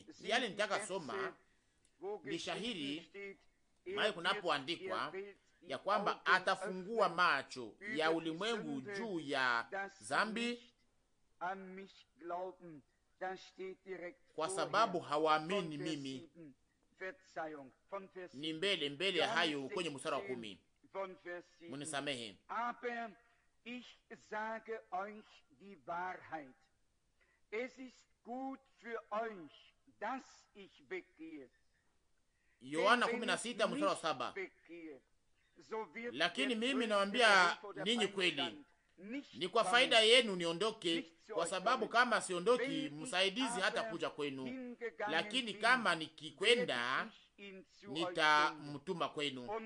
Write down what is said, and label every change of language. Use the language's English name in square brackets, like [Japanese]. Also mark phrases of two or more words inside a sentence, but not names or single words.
[Swahili] Yale nitaka soma ni shahiri mahali kunapoandikwa ya kwamba atafungua macho ya ulimwengu juu ya zambi, kwa sababu hawaamini mimi. Ni mbele ya hayo kwenye mstari wa 10. Munisamehe. [German] Aber ich sage euch die Wahrheit. Es ist gut für euch, dass ich weggehe. [Swahili] Yohana 16 mstari wa 7. Lakini mimi nawaambia ninyi kweli, ni kwa faida yenu niondoke, kwa sababu kama siondoki, msaidizi hata kuja kwenu, lakini kama nikikwenda, nitamtuma kwenu.